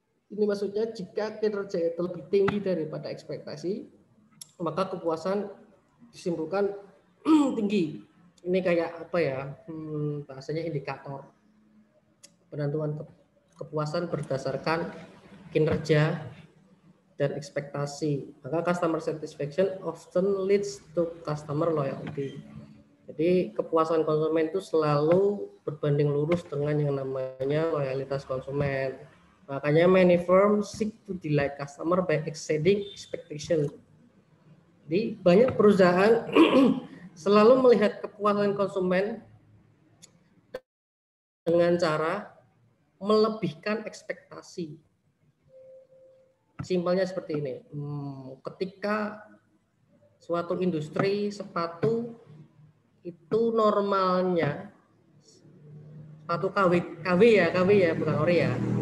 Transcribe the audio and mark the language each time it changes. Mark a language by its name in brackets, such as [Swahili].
[Indonesian] Ini maksudnya jika kinerja itu lebih tinggi daripada ekspektasi, maka kepuasan disimpulkan tinggi. Ini kayak apa ya? Bahasanya indikator penentuan kepuasan berdasarkan kinerja dan ekspektasi. Maka [English] customer satisfaction often leads to customer loyalty. [Indonesian] Jadi kepuasan konsumen itu selalu berbanding lurus dengan yang namanya loyalitas konsumen. Makanya [English] many firms seek to delight customer by exceeding expectation. [Indonesian] Jadi banyak perusahaan selalu melihat kepuasan konsumen dengan cara melebihkan ekspektasi. Simpelnya seperti ini, ketika suatu industri sepatu itu normalnya sepatu KW ya, bukan ori ya.